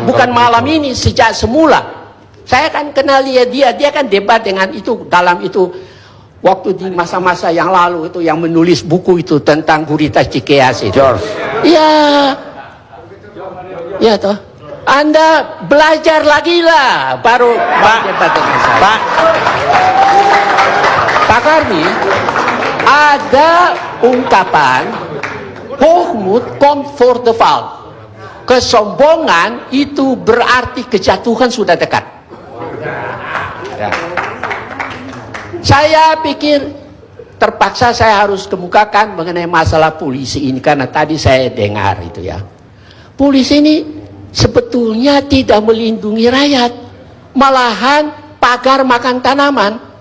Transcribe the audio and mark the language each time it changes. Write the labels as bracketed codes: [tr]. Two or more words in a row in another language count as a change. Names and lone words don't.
[id] Bukan malam ini, sejak semula. Saya kan kenal dia kan debat dengan itu, dalam itu, waktu di masa-masa yang lalu itu, yang menulis buku itu tentang Gurita Cikeas itu. George. Ya, ya toh. Anda belajar lagi lah, baru debat dengan saya. Pak Karni, ada ungkapan [nl] hoogmoed komt voor de val. [id] Kesombongan itu berarti kejatuhan sudah dekat. Ya. Saya pikir terpaksa saya harus kemukakan mengenai masalah polisi ini, karena tadi saya dengar itu ya. Polisi ini sebetulnya tidak melindungi rakyat, malahan pagar makan tanaman.